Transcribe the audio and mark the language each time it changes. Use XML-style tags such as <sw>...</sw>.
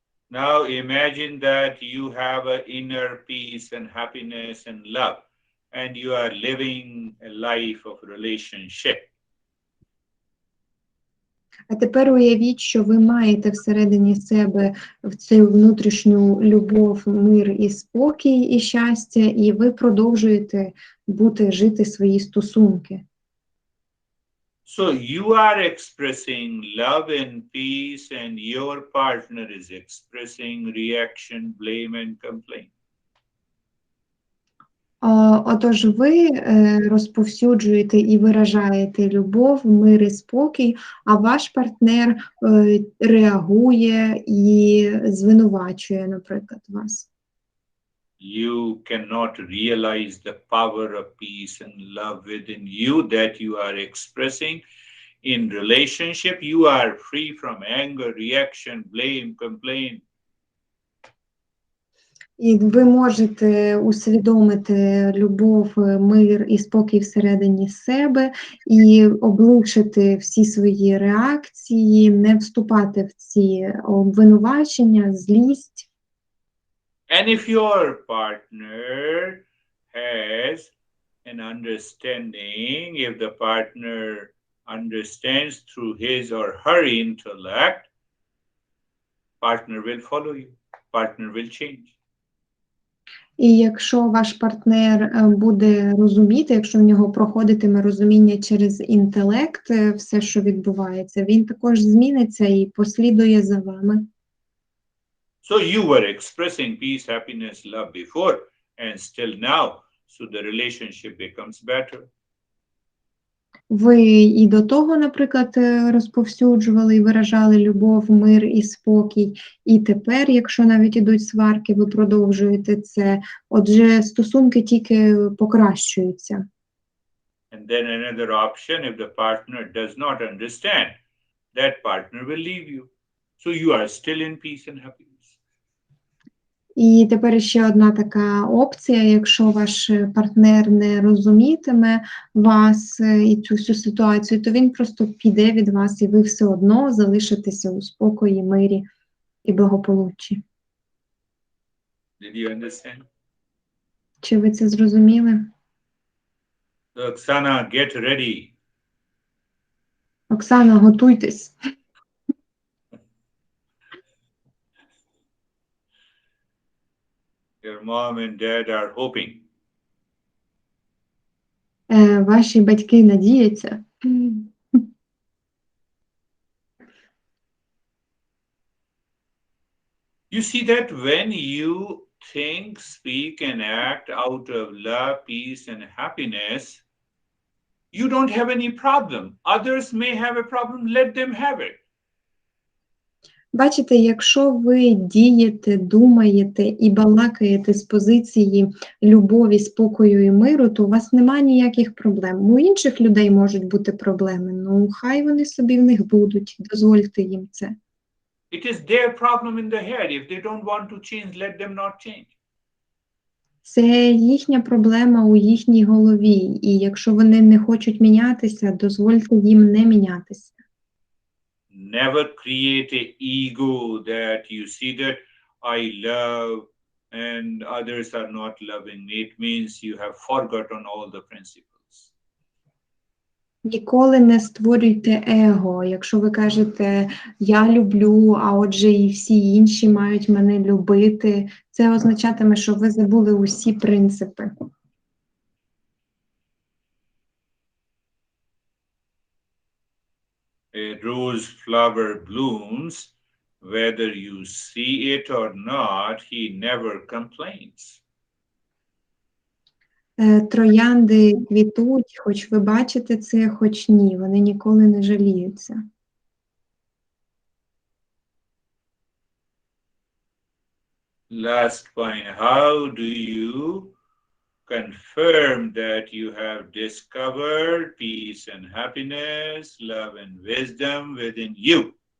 <en>Now imagine that you have an inner peace and happiness and love, and you are living a life of relationship.</en> <uk>А тепер уявіть, що ви маєте всередині себе в цю внутрішню любов, мир і спокій, і щастя, і ви продовжуєте жити свої стосунки.</uk> <en>So you are expressing love and peace, and your partner is expressing reaction, blame, and complaint.</en> <uk>Отож, ви розповсюджуєте і виражаєте любов, мир і спокій, а ваш партнер реагує і звинувачує, наприклад, вас.</uk> <en>You cannot realize the power of peace and love within you that you are expressing in relationship. You are free from anger, reaction, blame, complaint.</en> <uk>І ви можете усвідомити любов, мир і спокій всередині себе і облишити всі свої реакції, не вступати в ці обвинувачення, злість.</uk> <en>And if your partner has an understanding, if the partner understands through his or her intellect, partner will follow you, partner will change.</en> <uk>І якщо ваш партнер буде розуміти, якщо в нього проходитиме розуміння через інтелект, все, що відбувається, він також зміниться і послідує за вами.</uk> <en>So you were expressing peace, happiness, love before, and still now, so the relationship becomes better.</en> <uk>Ви і до того, наприклад, розповсюджували і виражали любов, мир і спокій, і тепер, якщо навіть ідуть сварки, ви продовжуєте це. Отже, стосунки тільки покращуються.</uk> <en>And then another option, if the partner does not understand, that partner will leave you. So you are still in peace and happiness.</en> <uk>І тепер ще одна така опція, якщо ваш партнер не розумітиме вас і цю всю ситуацію, то він просто піде від вас, і ви все одно залишитеся у спокої, мирі і благополуччі.</uk> <en>Did you understand?</en> <uk>Чи ви це зрозуміли?</uk> <en>So, Oksana, get ready.</en> <uk>Оксана, готуйтесь.</uk> <en>Your mom and dad are hoping.</en> <uk>Ваші батьки надіються.</uk> <en>You see that when you think, speak, and act out of love, peace, and happiness, you don't have any problem. Others may have a problem, let them have it.</en> <uk>Бачите, якщо ви дієте, думаєте і балакаєте з позиції любові, спокою і миру, то у вас немає ніяких проблем. У інших людей можуть бути проблеми, ну хай вони собі в них будуть, дозвольте їм це.</uk> <en>It is their problem in the head. If they don't want to change, let them not change.</en> <uk>Це їхня проблема у їхній голові, і якщо вони не хочуть мінятися, дозвольте їм не мінятися.</uk> <en>Never create an ego that you see that I love and others are not loving me. It means you have forgotten all the principles.</en> <uk>Ніколи не створюйте его. Якщо ви кажете «я люблю», а отже і всі інші мають мене любити, це означатиме, що ви забули усі принципи.</uk> <en>A rose flower blooms, whether you see it or not, he never complains.</en> <uk>Троянди квітуть, хоч ви бачите це, хоч ні, вони ніколи не жаліються.</uk> <en>Last point, how do you confirm that you have discovered peace and happiness, love and wisdom within you?</en>